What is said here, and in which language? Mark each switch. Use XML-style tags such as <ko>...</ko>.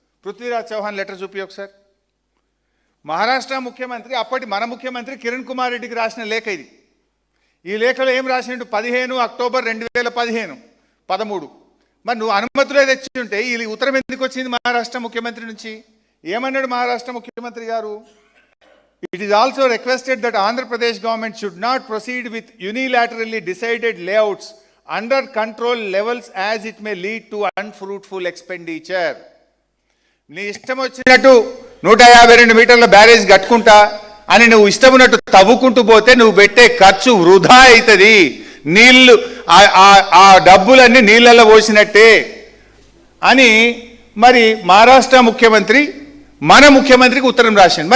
<te>Prithviraj Chauhan letter చూపి ఒకసారి. మహారాష్ట్ర ముఖ్యమంత్రి, అప్పటి మన ముఖ్యమంత్రి కిరణ్ కుమార్ రెడ్డికి రాసిన లేఖ ఇది. ఈ లేఖలో ఏం రాసిండు? 15 అక్టోబర్ 2015, 13. మరి నువ్వు అనుమతులే తెచ్చి ఉంటే ఈ ఉత్తరం ఎందుకు వచ్చింది మహారాష్ట్ర ముఖ్యమంత్రి నుంచి? ఏమన్నాడు మహారాష్ట్ర ముఖ్యమంత్రి గారు?</te> <en>It is also requested that Andhra Pradesh government should not proceed with unilaterally decided layouts under control levels as it may lead to unfruitful expenditure.</en> <te>నీ ఇష్టం వచ్చినట్టు 152 మీటర్ల బ్యారేజ్ కట్టుకుంటా అని నువ్వు ఇష్టం ఉన్నట్టు తవ్వుకుంటూ పోతే నువ్వు పెట్టే ఖర్చు వృధా అవుతుంది. నీళ్లు ఆ డబ్బులన్నీ నీళ్ళల్లో పోసినట్టే అని మరి మహారాష్ట్ర ముఖ్యమంత్రి మన ముఖ్యమంత్రికి ఉత్తరం రాసింది.</te>